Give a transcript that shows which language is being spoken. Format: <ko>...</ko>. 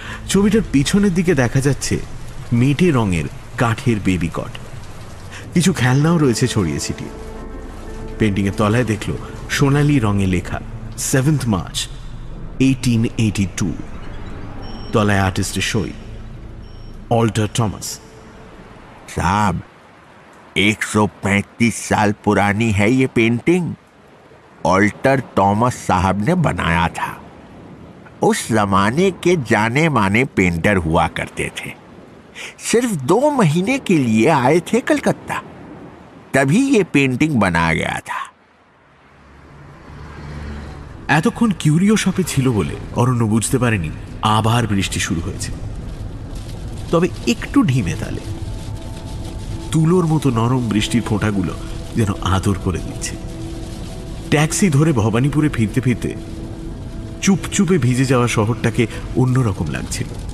<bn>ছবিটার পিছনের দিকে দেখা যাচ্ছে মেটে রঙের কাঠের বেবি কট, কিছু খেলনাও রয়েছে ছড়িয়ে ছিটিয়ে। পেন্টিংয়ের তলায় দেখল সোনালি রঙে লেখা 7th মার্চ 1882। তলায় আর্টিস্টের সই, অল্টার টমাস।</bn> <hi>साहब, 135 साल पुरानी है ये पेंटिंग। ऑल्टर थॉमस साहब ने बनाया था। उस जमाने के जाने माने पेंटर हुआ करते थे। सिर्फ 2 महीने के लिए आए थे कलकत्ता, तभी ये पेंटिंग बनाया गया था।</hi> <bn>এতক্ষণ কিউরিও শপে ছিল বলে অরণ্য বুঝতে পারেনি আবার বৃষ্টি শুরু হয়েছে, তবে একটু ঢিমে তালে। তুলোর মতো নরম বৃষ্টির ফোঁটাগুলো যেন আদর করে দিচ্ছে। ট্যাক্সি ধরে ভবানীপুরে ফিরতে ফিরতে চুপচুপে ভিজে যাওয়া শহরটাকে অন্যরকম লাগছিল।</bn>